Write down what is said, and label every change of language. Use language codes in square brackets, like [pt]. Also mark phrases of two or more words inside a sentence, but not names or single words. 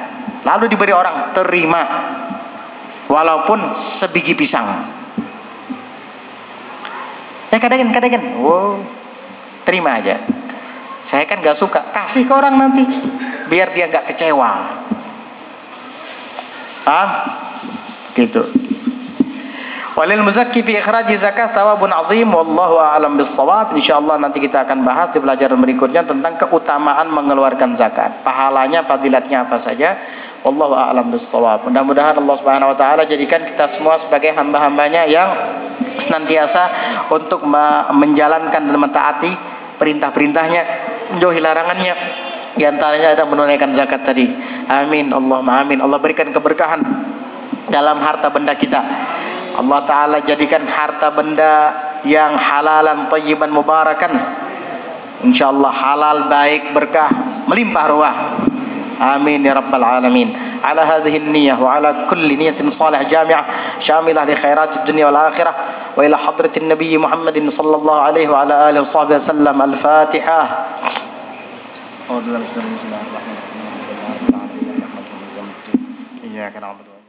[id] Lalu diberi orang, terima. Walaupun sebiji pisang. Kadang, wow, terima aja. Saya kan gak suka, kasih ke orang nanti, biar dia gak kecewa. Paham? Gitu. [ar] والمزكي في إخراج الزكاة ثواب عظيم والله أعلم بالصواب. [id] Insyaallah nanti kita akan bahas di pelajaran berikutnya tentang keutamaan mengeluarkan zakat. Pahalanya, fadilatnya apa saja. [ar] والله أعلم بالصواب. [id] Mudah-mudahan Allah [ar] سبحانه وتعالى [id] jadikan kita semua sebagai hamba-hambanya yang senantiasa untuk menjalankan dan mentaati perintah-perintahnya, menjauhi larangannya. Di antaranya ada menunaikan zakat tadi. [ar] آمين اللهم آمين. [id] Allah berikan keberkahan dalam harta benda kita. Allah Ta'ala jadikan harta benda yang [ar] حلالا طيبا مباركا. [id] InsyaAllah halal, baik, berkah, melimpah ruah. [ar] آمين يا رب العالمين. على هذه النية وعلى كل نية صالحة جامعة شاملة لخيرات الدنيا والآخرة وإلى حضرة النبي محمد صلى الله عليه وعلى آله وصحبه وسلم. Al-Fatihah. بسم الله الرحمن الرحيم. إياك نعبد